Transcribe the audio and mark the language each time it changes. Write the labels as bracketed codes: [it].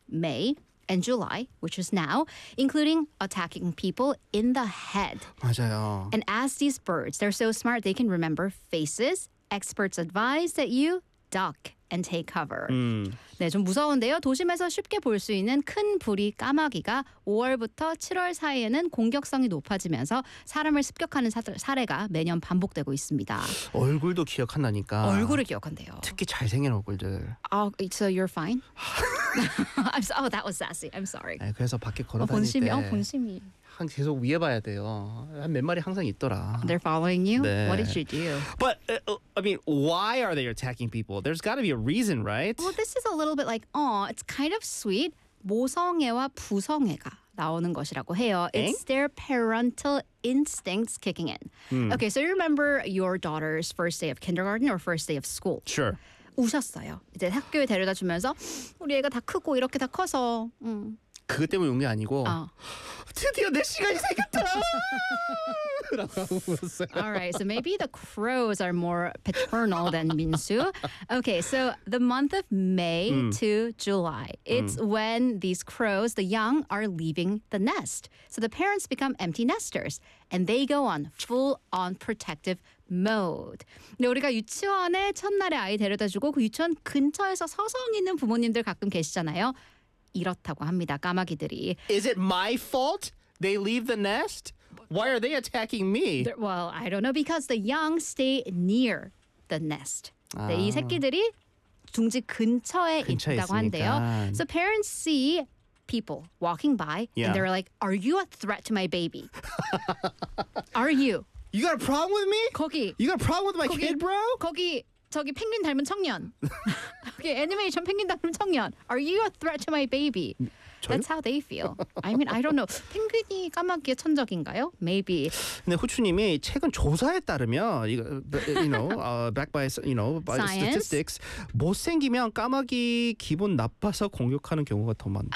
[en] May and July, which is now, including attacking people in the head. [ko] 맞아요. [en] And as these birds, they're so smart, they can remember faces. Experts advise that you duck and take cover. [ko] 네, 좀 무서운데요. 도심에서 쉽게 볼 수 있는 큰 부리 까마귀가 5월부터 7월 사이에는 공격성이 높아지면서 사람을 습격하는 사례가 매년 반복되고 있습니다. 얼굴도 기억한다니까. 얼굴을 기억한대요. 특히 잘생긴 얼굴들. [en] Oh, so you're fine? I'm so, oh, that was sassy. I'm sorry. [ko] 네, 그래서 밖에 걸어다닐 본심이, 때 본심이. 계속 위에 봐야 돼요. 몇 마리 항상 있더라. [en] They're following you? [ko] 네. [en] What did you do? But, I mean, why are they attacking people? There's got to be a reason, right? Well, this is a little bit like, oh, it's kind of sweet. [ko] 모성애와 부성애가 나오는 것이라고 해요. Eh? [en] It's their parental instincts kicking in. Mm. Okay, so you remember your daughter's first day of kindergarten or first day of school? Sure. [ko] 우셨어요. 이제 학교에 데려다 주면서 우리 애가 다 크고 이렇게 다 커서. 그것 때문에 온 게 아니고 드디어 내 시간이 생겼다! [en] All right, so maybe the crows are more paternal than Minsu. Okay, so the month of May to July, it's when these crows, the young, are leaving the nest. So the parents become empty nesters, and they go on full-on protective mode. [ko] 네, 우리가 유치원에 첫날에 아이 데려다주고 그 유치원 근처에서 서성 있는 부모님들 가끔 계시잖아요. 이렇다고 합니다, 까마귀들이. [en] Is it my fault they leave the nest? Why are they attacking me? Well, I don't know, because the young stay near the nest. [ko] 네, 이 새끼들이 둥지 근처에 있다고 있으니까. 한대요. [en] So parents see people walking by, and they're like, are you a threat to my baby? Are you? You got a problem with me? [ko] 거기. [en] You got a problem with my [ko] 거기, [en] kid, bro? [ko] 거기, 저기 펭귄 닮은 청년. [en] Okay, [ko] 애니메이션 펭귄 닮은 청년. [en] Are you a threat to my baby? [ko] 저요? [en] That's how they feel. I mean, I don't know. [ko] 펭귄이 까마귀의 천적인가요? [en] Maybe. [ko] 근데 후추님이 최근 조사에 따르면, [en] backed by, statistics, [ko] 못생기면 까마귀 기분 나빠서 공격하는 경우가 더 많대요.